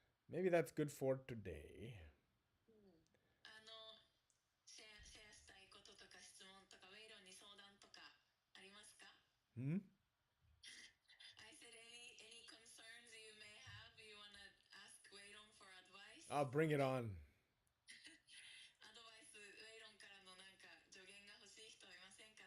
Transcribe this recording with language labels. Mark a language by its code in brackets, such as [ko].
[en] Maybe that's good for today. [ja] シェアしたいこととか質問とか、ウェイロンに相談とかありますか？ Hmm? [en] I said any concerns you may have, you wanna ask Wayron for advice? I'll bring it on. [ja] アドバイス、ウェイロンからのなんか助言が欲しい人いませんか？